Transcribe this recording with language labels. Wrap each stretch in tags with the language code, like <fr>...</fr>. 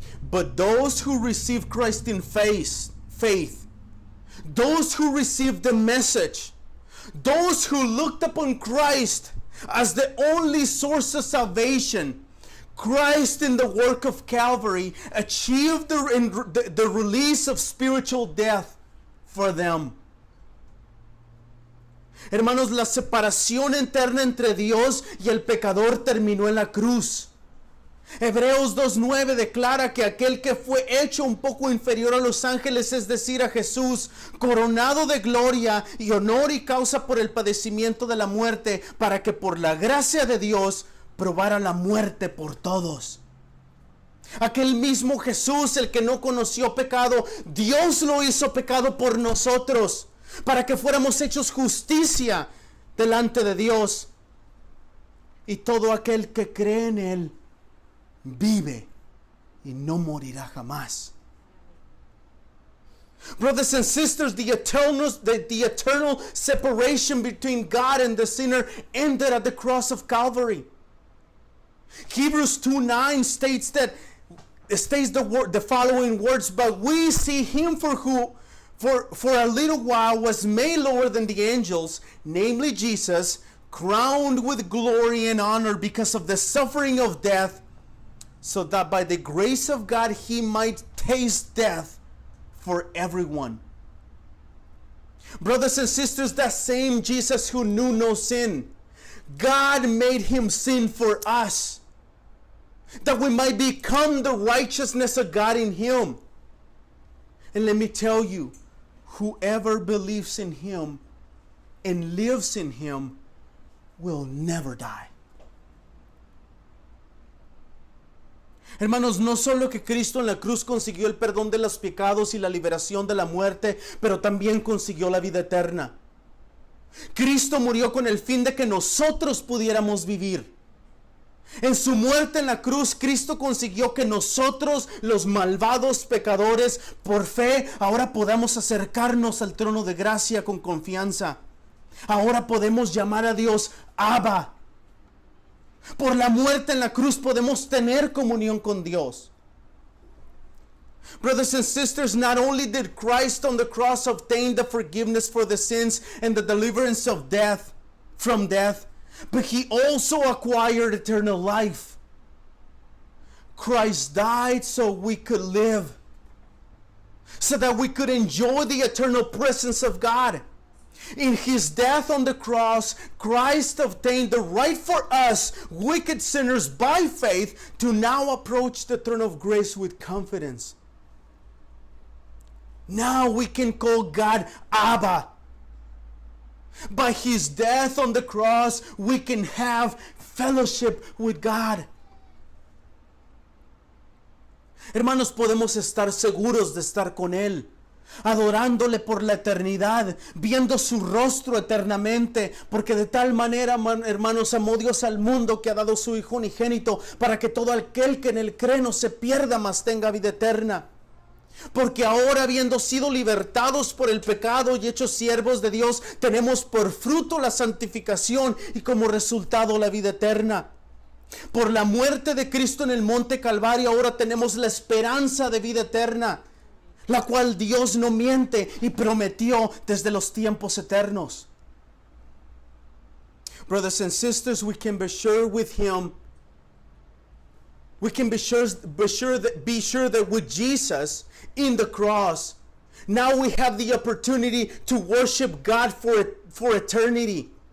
<en>But those who receive Christ in faith, those who received the message, those who looked upon Christ as the only source of salvation, Christ in the work of Calvary achieved the release of spiritual death for them.</en> <es>Hermanos, la separación eterna entre Dios y el pecador terminó en la cruz. Hebreos 2:9 declara que aquel que fue hecho un poco inferior a los ángeles, es decir, a Jesús, coronado de gloria y honor y causa por el padecimiento de la muerte, para que por la gracia de Dios probara la muerte por todos. Aquel mismo Jesús, el que no conoció pecado, Dios lo hizo pecado por nosotros, para que fuéramos hechos justicia delante de Dios. Y todo aquel que cree en Él vive y no morirá jamás.</es> <en>Brothers and sisters, the eternal separation between God and the sinner ended at the cross of Calvary. Hebrews 2:9 states the following words: "But we see him for a little while was made lower than the angels, namely Jesus, crowned with glory and honor because of the suffering of death, so that by the grace of God he might taste death for everyone." Brothers and sisters, that same Jesus who knew no sin, God made him sin for us, that we might become the righteousness of God in him. And let me tell you, whoever believes in him and lives in him will never die.</en> <es>Hermanos, no solo que Cristo en la cruz consiguió el perdón de los pecados y la liberación de la muerte, pero también consiguió la vida eterna. Cristo murió con el fin de que nosotros pudiéramos vivir. En su muerte en la cruz, Cristo consiguió que nosotros, los malvados pecadores, por fe, ahora podamos acercarnos al trono de gracia con confianza. Ahora podemos llamar a Dios Abba. Por la muerte en la cruz podemos tener comunión con Dios.</es> <en>Brothers and sisters, not only did Christ on the cross obtain the forgiveness for the sins and the deliverance of death, from death, but he also acquired eternal life. Christ died so we could live, so that we could enjoy the eternal presence of God. In his death on the cross, Christ obtained the right for us, wicked sinners, by faith, to now approach the throne of grace with confidence. Now we can call God Abba. By his death on the cross, we can have fellowship with God.</en> <es>Hermanos, podemos estar seguros de estar con Él, adorándole por la eternidad, viendo su rostro eternamente, porque de tal manera, hermanos, amó Dios al mundo que ha dado su Hijo unigénito, para que todo aquel que en Él cree no se pierda, mas tenga vida eterna. Porque ahora, habiendo sido libertados por el pecado y hechos siervos de Dios, tenemos por fruto la santificación y como resultado la vida eterna. Por la muerte de Cristo en el monte Calvario, ahora tenemos la esperanza de vida eterna, la cual Dios no miente y prometió desde los tiempos eternos.</es> <en>Brothers and sisters, we can be sure with Him. We can be sure that with Jesus in the cross, now we have the opportunity to worship God for eternity.</en>